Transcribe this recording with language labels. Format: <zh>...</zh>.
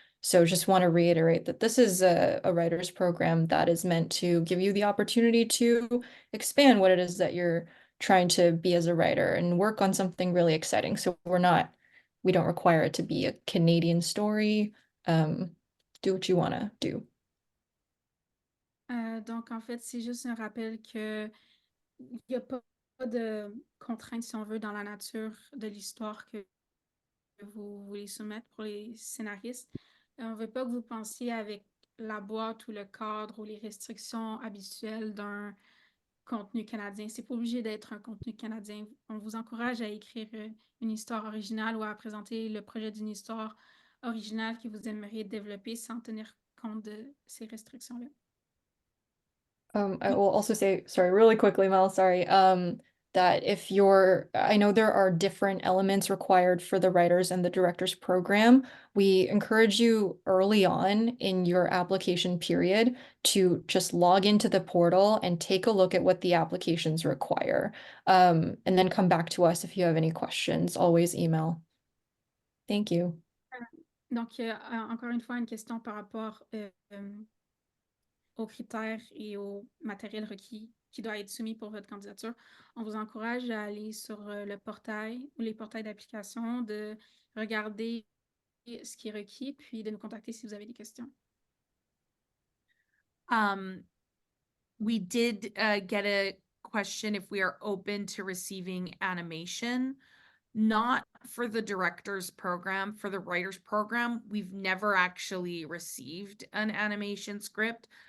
<en>So just want to reiterate that this is a writer's program that is meant to give you the opportunity to expand what it is that you're trying to be as a writer and work on something really exciting. So we don't require it to be a Canadian story. Do what you want to do.</en> <fr>Donc, en fait, c'est juste un rappel qu'il n'y a pas de contraintes, si on veut, dans la nature de l'histoire que vous voulez soumettre pour les scénaristes. On ne veut pas que vous pensiez avec la boîte ou le cadre ou les restrictions habituelles d'un contenu canadien. C'est pas obligé d'être un contenu canadien. On vous encourage à écrire une histoire originale ou à présenter le projet d'une histoire originale que vous aimeriez développer sans tenir compte de ces restrictions-là.</fr> <en>I will also say, sorry, really quickly, Mel, sorry, that I know there are different elements required for the writers and the directors program. We encourage you early on in your application period to just log into the portal and take a look at what the applications require. And then come back to us if you have any questions. Always email. Thank you.</en> <fr>Donc, encore une fois, une question par rapport aux critères et au matériel requis qui doit être soumis pour votre candidature, on vous encourage à aller sur le portail ou les portails d'application, de regarder ce qui est requis, puis de nous contacter si vous avez des questions.</fr> <en>We did get a question if we are open to receiving animation. Not for the director's program, for the writer's program, we've never actually received an animation script.</en>